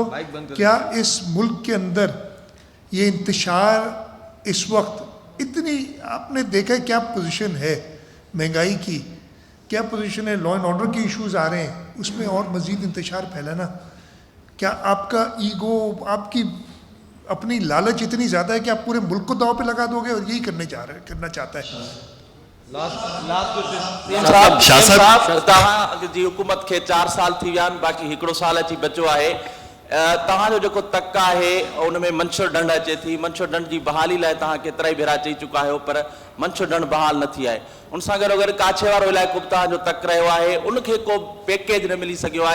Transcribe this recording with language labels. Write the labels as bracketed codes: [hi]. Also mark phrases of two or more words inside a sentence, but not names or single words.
[ur] کیا اس ملک کے اندر یہ انتشار اس وقت اتنی, آپ نے دیکھا ہے کیا پوزیشن ہے مہنگائی کی, کیا پوزیشن ہے [en] law and order [ur] کے ایشوز آ رہے ہیں, اس میں اور مزید انتشار پھیلانا. کیا آپ کا ایگو, آپ کی اپنی لالچ اتنی زیادہ ہے کہ آپ پورے ملک کو داؤ پہ لگا دو گے, اور یہی کرنا چاہتا ہے. [sd] شاہ صاحب तव्हां जी हुकूमत खे 4 साल थी विया आहिनि, बाक़ी हिकिड़ो साल अची बचियो आहे. तव्हांजो जेको तक आहे उन में मंशूर ढंढ अचे थी, मंशूर ढंढ जी बहाली लाइ तव्हां केतिरा ई भेरा चई चुका आहियो, पर मंशूर ढंढ बहाल न थी आहे. उन सां गॾो गॾु काछे वारो इलाइक़ो बि तव्हांजो तक रहियो आहे, उनखे को पैकेज न मिली सघियो आहे.